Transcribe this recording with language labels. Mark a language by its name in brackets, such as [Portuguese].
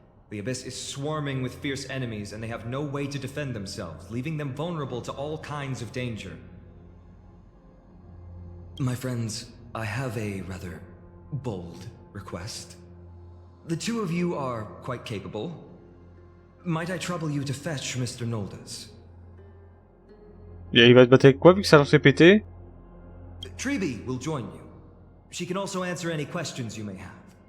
[English] The Abyss is swarming with fierce enemies and they have no way to defend themselves, leaving them vulnerable to all kinds of danger. My friends, I have a rather bold request. The two of you are quite capable. Might I trouble you to fetch Mr. Noldus? [French] Et il va se battre avec quoi vu que ça s'est pété? [English] Treeby will join you. She can also answer any questions you may have.